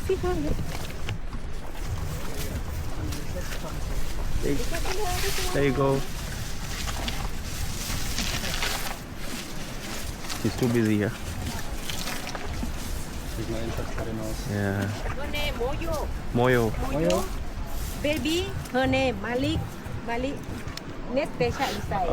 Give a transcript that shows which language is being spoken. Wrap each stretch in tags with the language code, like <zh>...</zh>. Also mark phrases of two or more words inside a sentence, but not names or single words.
<en>can feed her, yeah. There you go. She's too busy here. She's not interested in us. Yeah. Her name, Moyo. Moyo. Moyo. Baby, her name, Malik. Next patient inside.</en>